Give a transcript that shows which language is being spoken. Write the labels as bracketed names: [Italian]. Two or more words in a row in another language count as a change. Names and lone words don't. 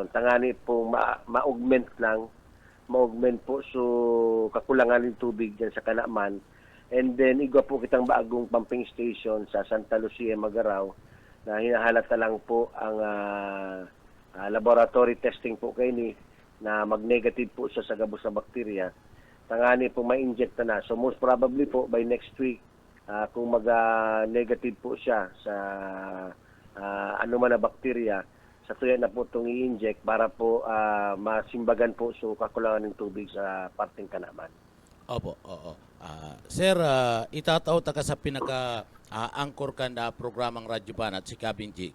[Bikol] Tangani po ma-augment po so kakulangan ng tubig dyan sa Kanaman. And then, iga po kitang bagong pumping station sa Santa Lucia, Magaraw na hinahalata lang po ang [English] laboratory testing [Bikol] po kayo ni na mag-negative po siya sa gabos na bakterya. Tangani po ma-inject na. [English] So most probably po by next week, [Bikol] kung mag-negative po siya sa anuman na bakterya, sa tuya na po itong i-inject para po masimbagan po so kakulangan ng tubig sa parting Kanaman. [Filipino] Opo, oo. [Bikol] Sir, itataw ta ka sa pinaka-angkor ka na programang Radyo Banat si Kabinji.